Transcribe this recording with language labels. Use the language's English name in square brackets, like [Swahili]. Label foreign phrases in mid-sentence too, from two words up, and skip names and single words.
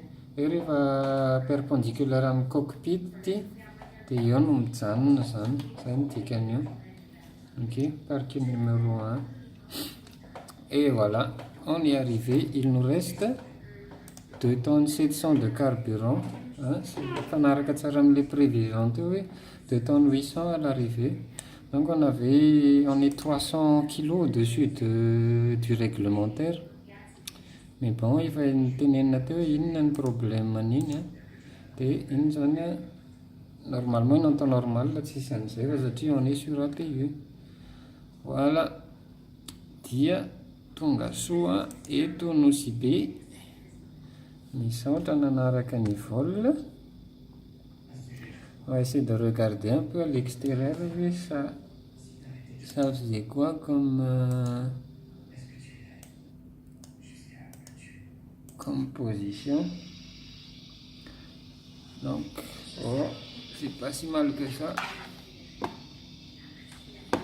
[Malagasy] Rehefa perpendiculaire amin'ny cockpit dia eo no mijanona zany. Zay no dikany io. [French] Ok, parking numéro 1. Et voilà, on est arrivé. Il nous reste 2 tonnes 700 de carburant. Hein, [Malagasy] fanaraka tsara amin'ilay prévision teo hoe [French] 2 tonnes 800 à l'arrivée. Donc on est 300 kilos au-dessus du réglementaire. Mais bon, il va tenir [Malagasy] teo inona ny problème an'iny a. Dia iny zany a, normalement iny [French] en temps normal [Malagasy] tsisy an'izay fa satria [French] on est sur APU. Voilà, [Malagasy] dia tonga soa eto Nosy be. Misaotra nanaraka ny vol. [French] On va essayer de regarder un peu à l'extérieur. Ça faisait quoi comme position. Donc, oh, c'est pas si mal que ça.